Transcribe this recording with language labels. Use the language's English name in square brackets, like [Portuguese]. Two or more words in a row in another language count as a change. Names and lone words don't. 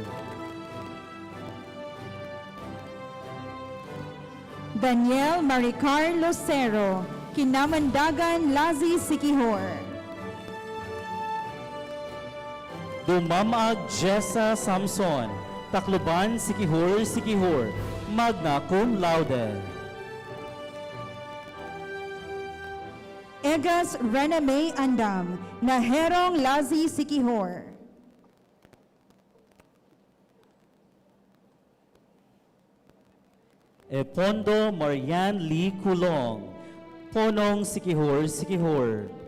[English] Daniel Maricar Lucero, Kinamandagan Lazi Siquijor. Dumamag Jessa Samson, Tacloban Siquijor Siquijor, magna cum laude. Egas Rena May Andam, Naherong Lazi Siquijor. Epondo Marian Lee Kulong, Ponong Siquijor Siquijor.